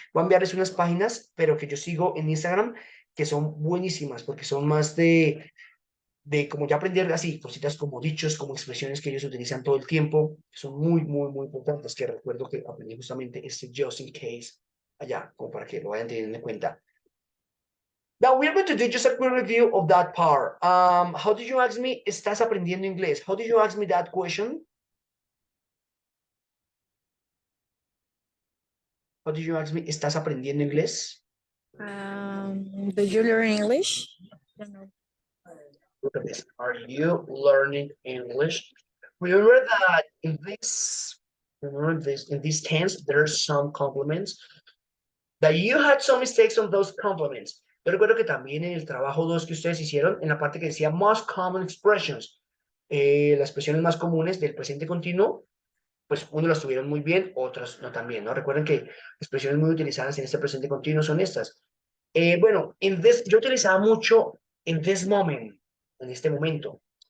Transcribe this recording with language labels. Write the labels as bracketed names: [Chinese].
[Spanish] Voy a enviarles unas páginas, pero que yo sigo en Instagram, que son buenísimas, porque son más de como ya aprender así, cositas como dichos, como expresiones que ellos utilizan todo el tiempo, son muy, muy, muy importantes, que recuerdo que aprendí justamente este [English] just in case [Spanish] allá, como para que lo vayan teniendo en cuenta. [English] Now we're going to do just a quick review of that part. How did you ask me, [Spanish] ¿estás aprendiendo inglés? [English] How did you ask me that question? How did you ask me, [Spanish] ¿estás aprendiendo inglés? [English] Do you learn English? I don't know. Look at this. Are you learning English? Remember that in this tense, there's some complements that you had some mistakes on those complements. [Spanish] Yo recuerdo que también en el trabajo 2 que ustedes hicieron, en la parte que decía [English] most common expressions, [Spanish] las expresiones más comunes del presente continuo, pues unos las tuvieron muy bien, otras no tan bien, ¿no? Recuerden que expresiones muy utilizadas en este presente continuo son estas. Bueno, yo utilizaba mucho [English] in this moment, [Spanish] en este momento.